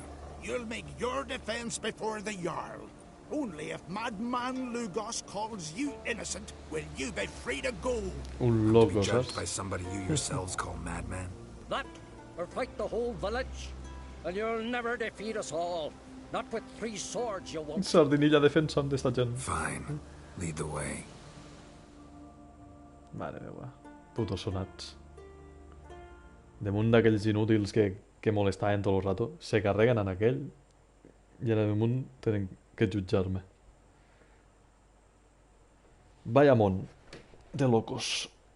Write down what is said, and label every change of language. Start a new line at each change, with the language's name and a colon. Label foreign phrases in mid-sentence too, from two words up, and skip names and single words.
English: You'll make your defense before the Jarl. Only if Madman Lugos calls you innocent will you be free to go. To be judged by somebody you yourselves call madman? That, or fight the whole village, and you'll never defeat us all. Not with 3 swords, you won't.
Catalan: Sardinilla defensant d'esta gent.
English: Fine. Lead the way.
Catalan: Mare meva. Putos sonats. Damunt d'aquells inútils que molestaven tot el rato, se carreguen en aquell i ara damunt tenen que jutjar-me. Vaya món de locos.